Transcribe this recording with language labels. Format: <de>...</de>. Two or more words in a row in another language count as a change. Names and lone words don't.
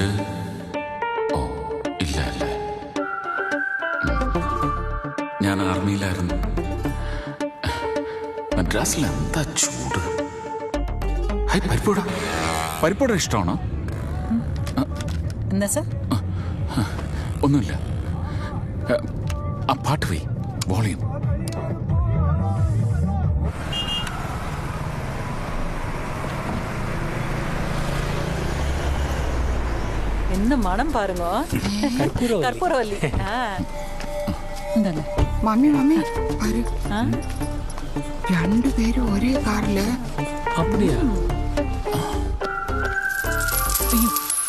<ml>ഓ ഇല്ല അല്ലേ. ഞാൻ ആർമിയിലായിരുന്നു. മദ്രാസിൽ എന്താ ചൂട്. ഹൈ, പരിപ്പൂട. പരിപ്പൂട ഇഷ്ടമാണോ? എന്താ സാർ? ഒന്നുമില്ല. ആ പാട്ട് പോയി വോളിയം.</ml> <ta>என்ன மனம் பாருங்க. கற்பூரவல்லி.</ta> <ml>മമ്മി മമ്മി വരൂ. 2 പേരും ഒരേ കാറില്.</ml> <ta>அப்படியா? ஐயோ</ta>